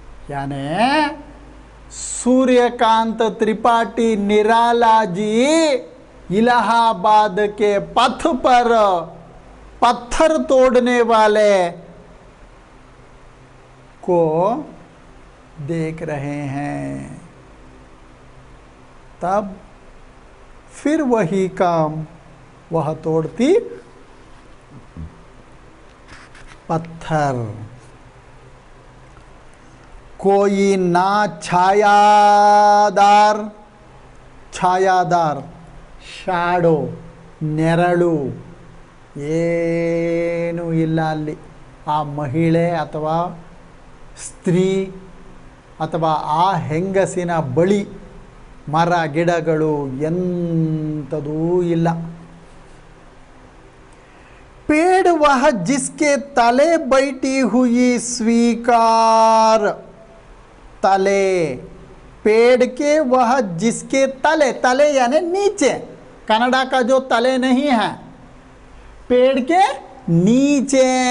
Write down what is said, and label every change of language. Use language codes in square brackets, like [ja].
[hi] यानी सूर्यकांत त्रिपाठी निराला जी इलाहाबाद के पथ पर पत्थर तोड़ने वाले को देख रहे हैं। तब फिर वही काम, वह तोड़ती पत्थर। कोई ना छायादार, छायादार [kn] ಶಾಡೋ, ನೆರಳು ಏನೂ ಇಲ್ಲ ಅಲ್ಲಿ. ಆ ಮಹಿಳೆ ಅಥವಾ ಸ್ತ್ರೀ ಅಥವಾ ಆ ಹೆಂಗಸಿನ ಬಳಿ ಮರ ಗಿಡಗಳು ಎಂಥದೂ ಇಲ್ಲ. [hi] पेड़ वह जिसके तले बैठी हुई स्वीकार. तले, पेड़ के वह जिसके तले, तले यानी नीचे, कन्नड़ा का जो तले नहीं है, पेड़ के नीचे.